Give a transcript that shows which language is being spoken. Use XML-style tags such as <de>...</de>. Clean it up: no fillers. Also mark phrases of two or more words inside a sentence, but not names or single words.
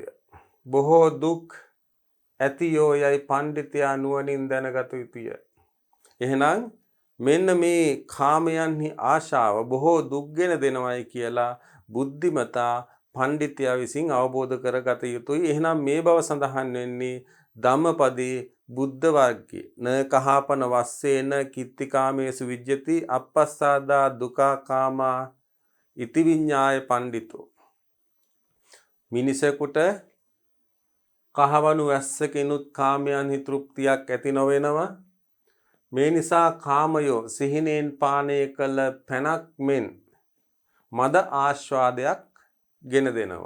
<si>බොහෝ දුක් ඇතියෝ යයි පණ්ඩිතයා නුවණින් දැනගත යුතුය. එහෙනම් මෙන්න මේ කාමයන්හි ආශාව බොහෝ දුක්ගෙන දෙනවයි කියලා බුද්ධිමතා පණ්ඩිතයා විසින් අවබෝධ කරගත යුතුයි. එහෙනම් මේ බව සඳහන් වෙන්නේ ධම්මපදයේ බුද්ධ වර්ගයේ</si> <pi>න කහාපන වස්සේන කිත්තිකාමේසු විජ්ජති අපස්සාදා දුකා කාමා ඉති විඤ්ඤාය පණ්ඩිතෝ.</pi> <si>මිනිසෙකුට කහවණු වැස්සකිනුත් කාමයන්හි තෘප්තියක් ඇති නොවෙනවා. මේ නිසා කාමයෝ සිහිනෙන් පානය කළ පැනක් මෙන් මද ආස්වාදයක් ගෙන දෙනවා.</si>